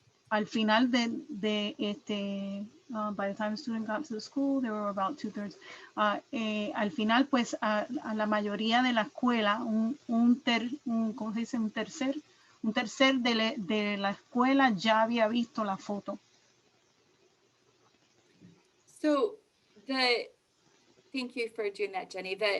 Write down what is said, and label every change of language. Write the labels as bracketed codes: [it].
[es] Al final de [en] by the time the student got to the school, there were about 2/3. [es] Al final, pues, a la mayoría de la escuela, ¿cómo se dice? Un tercer de la escuela ya había visto la foto. [en] So thank you for doing that, Jenny.